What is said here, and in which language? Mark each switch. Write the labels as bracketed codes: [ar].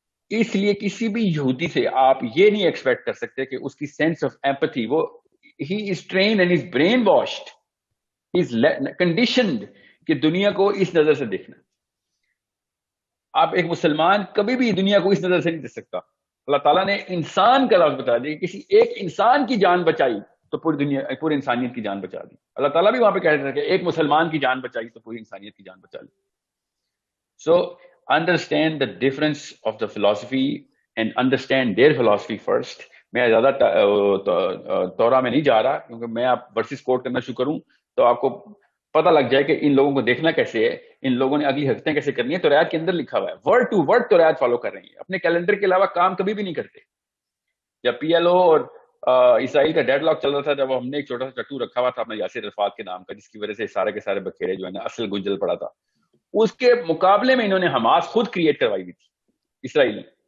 [ur] تو اس لیے کسی بھی یہودی سے آپ یہ نہیں ایکسپیکٹ کر سکتے کہ اس کی سینس آف ایمپتھی، وہ [en] ہی is trained and is brainwashed, is conditioned [ur] کہ دنیا کو اس نظر سے دیکھنا. آپ ایک مسلمان کبھی بھی دنیا کو اس نظر سے نہیں دیکھ سکتا. اللہ تعالیٰ نے انسان کا لفظ بتا دیا، کسی ایک انسان کی جان بچائی تو پوری دنیا، پوری انسانیت کی جان بچا دی. اللہ تعالیٰ بھی وہاں پہ کہہ رہے تھے کہ ایک مسلمان کی جان بچائی تو پوری انسانیت کی جان بچا لی. [en] So understand the difference of the philosophy and understand their philosophy first. [ur] میں زیادہ تورا میں نہیں جا رہا، کیونکہ میں آپ ورسز کوٹ کرنا شروع کروں تو آپ کو پتہ لگ جائے کہ ان لوگوں کو دیکھنا کیسے ہے، ان لوگوں نے اگلی حرکتیں کیسے کرنی ہے. تو توریت کے اندر لکھا ہوا ہے، word to word Tawrat follow کر رہی ہیں، اپنے کیلنڈر کے علاوہ کام کبھی بھی نہیں کرتے. جب پی ایل او اور اسرائیل کا ڈیڈ لاک چل رہا تھا، جب ہم نے ایک چھوٹا سا چٹو رکھا ہوا تھا اپنا یاسر عرفات کے نام کا، جس کی وجہ سے سارے کے سارے بکھیرے جو ہے نا اصل گنجل پڑا تھا، اس کے مقابلے میں انہوں نے حماس خود کریٹ کروائی ہوئی تھی اسرائیل نے.